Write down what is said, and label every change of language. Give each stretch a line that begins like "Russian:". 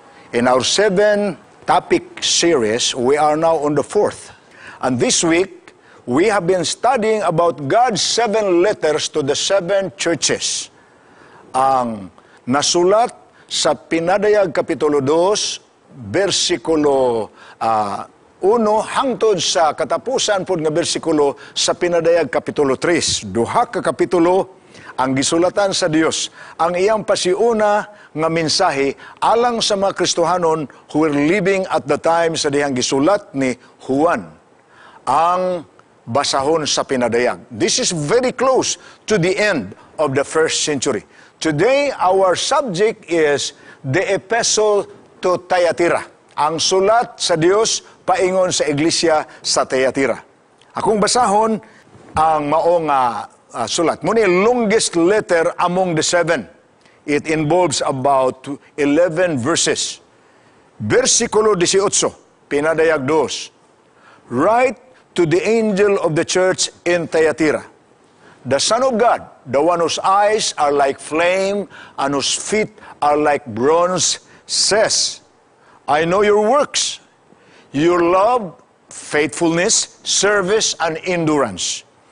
English: In our 7-topic series, we are now on the 4th. And this week, we have been studying about God's 7 letters to the 7 churches.
Cebuano: Ang nasulat sa Pinadayag Kapitulo 2, versikulo 1, hangtod sa katapusan po nga versikulo sa Pinadayag Kapitulo 3. Duha ka kapitulo ang gisulatan sa Dios. Ang iyang pasiuna nga mensahe alang sa mga Kristohanon
English: who were living at the time
Cebuano: sa dihang gisulat ni Juan. Ang basahon sa Pinadayag.
English: This is very close to the end of the 1st century. Today, our subject is the Epistle to Thyatira.
Cebuano: Ang sulat sa Dios paingon sa iglesia sa Thyatira. Akong basahon ang maong sulat.
English: Muna longest letter among the 7. It involves about 11 verses.
Cebuano: Versikulo 18, Pinadayag 2.
English: Write to the angel of the church in Thyatira. The Son of God, the one whose eyes are like flame and whose feet are like bronze, says, I know your works, your love, faithfulness, service, and endurance.